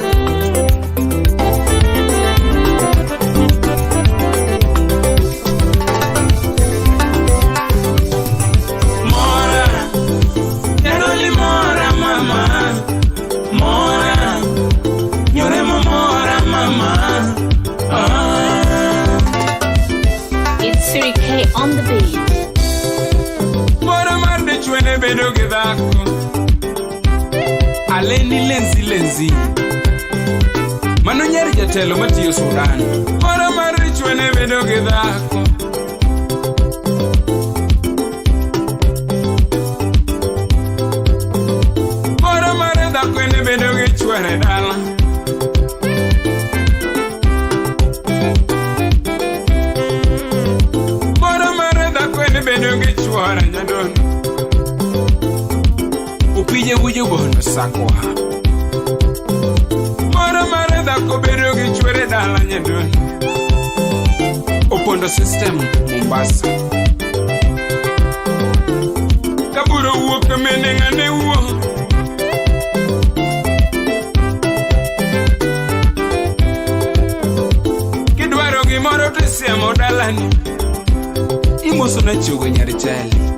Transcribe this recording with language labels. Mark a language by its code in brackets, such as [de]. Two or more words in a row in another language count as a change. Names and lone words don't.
[luo] Mora, neroli mora mama, mora, nyoremo mora mama. [en] It's Siri K on the beat. [luo] Mora marde chwene bedo gidako, aleni lenzi mano nyeri jatelo matiyo Sudan. Mora marde chwene bedo gidako, mora marde dhako ene bedo gi chwere dala. Mora marde dhako ene bedo gi chwere nyadon, upije wujo bono sakwa. Mora mare dhako bedo gi chwere dala nyadon, opondo system Mombasa. Kaburo wuok mene ngane wuok, kidwaro gimoro to siemo dalani, imoso na chogo nyari chali.